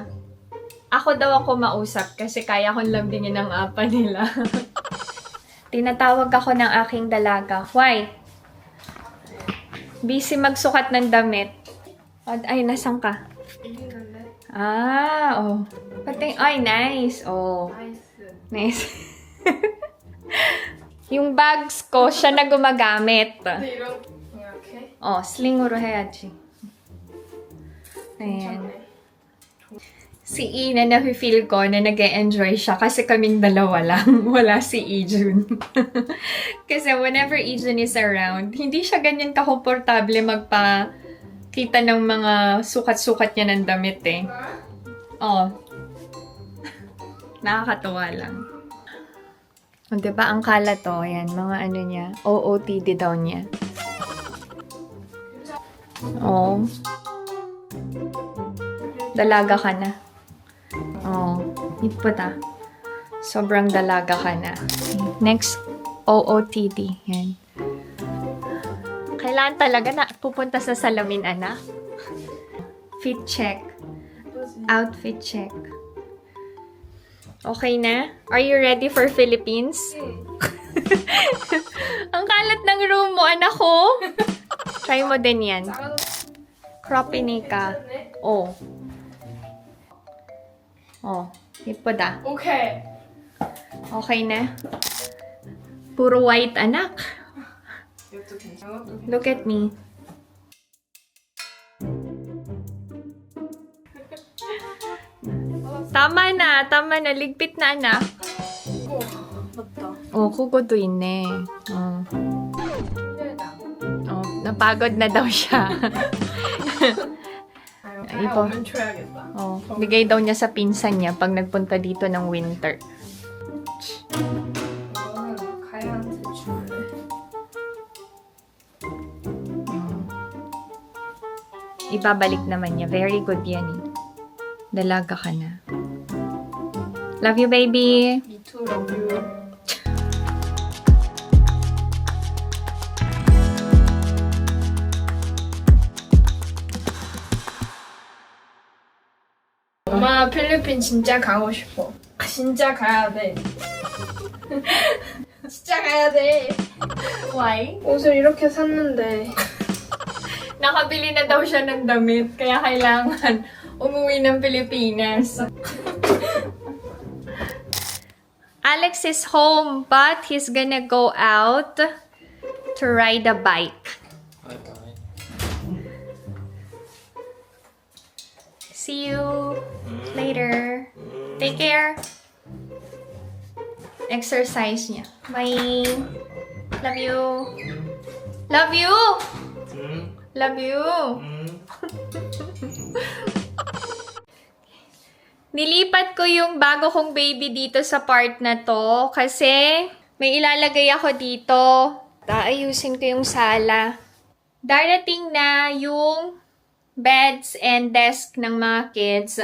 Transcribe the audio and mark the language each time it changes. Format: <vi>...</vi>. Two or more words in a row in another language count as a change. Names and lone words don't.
<tl>Ako daw ako mausap kasi kaya kong lambingin ang apa nila. Tinatawag ako ng aking dalaga. Why? Busy magsukat ng damit. Ay, nasan ka? Ah, oh. Ay,</tl> <en>nice. Oh. Nice.</en> <tl>Yung bags ko, siya na gumagamit.</tl> <ko>이렇게? 슬링으로 해야지.</ko> <tl>Ayan. Si Ina, na-feel ko na nag-e-enjoy siya kasi kaming dalawa lang. Wala si Ijun. Kasi</tl> <en>whenever Ijun is around,</en> <tl>hindi siya ganyan kakomportable magpakita ng mga sukat-sukat niya ng damit eh. Oh. Nakakatuwa lang. O, diba, ang kalat to, ayan, mga ano niya, OOTD daw niya. Oh. Dalaga ka na. Oh, ipota. Sobrang dalaga ka na. Next, OOTD. Yan. Kailangan talaga na pupunta sa salamin, anak.</tl> <en>Fit check. Outfit check.</en> <tl>Okay na?</tl> <en>Are you ready for Philippines?</en> <tl>Ang kalat ng room mo, anak ko. Try mo din yan. Crop ini ka. Oh. Oh, ipoda.</tl> <ko>오케이.</ko> <tl>Okay na? Puro white, anak.</tl> <ko>이것도 괜찮아?</ko> <en>Look at me.</en> <tl>Tama na. Ligpit na, anak.</tl> <ko>오, 맞다. Oh, kugo도 있네.</ko> <tl>Oh. Oh, napagod na daw siya.</tl> <ko>이거 이거. 오면 줘야겠다.</ko> <tl>Oh, bigay daw niya sa pinsan niya pag nagpunta dito ng winter.</tl> <ko>이거는 가야한테 줄래.</ko> <tl>Ibabalik naman niya.</tl> <en>Very good</en> <tl>yan eh. Dalaga ka na.</tl> <en>Love you, baby! Me too, love you.</en> <ko>엄마 필리핀 진짜 가고 싶어. 진짜 가야 돼. 진짜 가야 돼.</ko> <en>Why?</en> <ko>옷을 이렇게 샀는데</ko> <tl>Nakabili na daw siya ng damit, kaya kailangan umuwi ng Pilipinas.</tl> <en>Alex is home, but he's gonna go out to ride a bike. See you later. Take care. Exercise niya. Bye. Love you. Love you. Love you.</en> <tl>Nilipat ko yung bago kong baby dito sa part na to kasi may ilalagay ako dito. Ayusin ko yung sala. Darating na yung</tl> <en>beds and desk</en> <tl>ng mga kids.</tl>